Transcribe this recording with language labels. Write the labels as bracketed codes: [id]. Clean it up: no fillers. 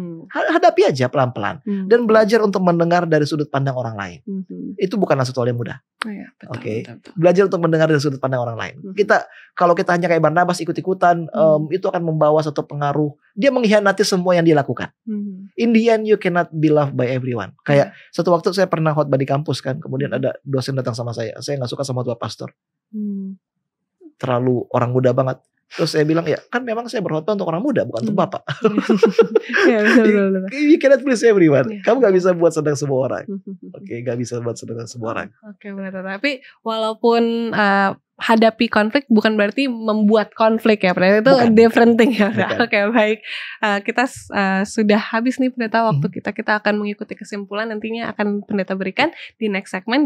[id] Hadapi aja pelan-pelan dan belajar untuk mendengar dari sudut pandang orang lain. Itu bukanlah sesuatu yang mudah. Betul. Belajar untuk mendengar dari sudut pandang orang lain. Kalau kita hanya kayak Barnabas ikut-ikutan, itu akan membawa satu pengaruh. Dia mengkhianati semua yang dia lakukan. [en] In the end you cannot be loved by everyone. [id] Kayak satu waktu saya pernah khotbah di kampus kan, kemudian ada dosen datang sama saya nggak suka sama tua pastor. terlalu orang muda banget. Terus saya bilang, ya kan memang saya berkhotbah untuk orang muda, bukan untuk bapak. Ya, betul. [en] You cannot please everyone. [id] Kamu gak bisa buat senang semua orang. Oke, gak bisa buat senang semua orang. Oke, benar. Tapi walaupun hadapi konflik bukan berarti membuat konflik ya, Pendeta. Itu [en] different thing [id] ya. Oke, baik. Kita sudah habis nih Pendeta waktu kita akan mengikuti kesimpulan nantinya akan Pendeta berikan di [en] next segment.